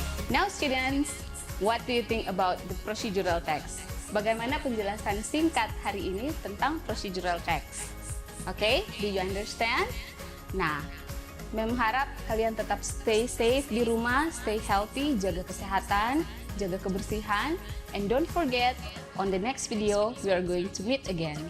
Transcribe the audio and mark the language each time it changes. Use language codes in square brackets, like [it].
[en] Now students, what do you think about the procedural text? [id] Bagaimana penjelasan singkat hari ini tentang procedural text? [en] Okay, do you understand? [id] Nah, Mem harap kalian tetap [en] stay safe [id] di rumah, [en] stay healthy, [id] jaga kesehatan, jaga kebersihan, [en] and don't forget, on the next video, we are going to meet again.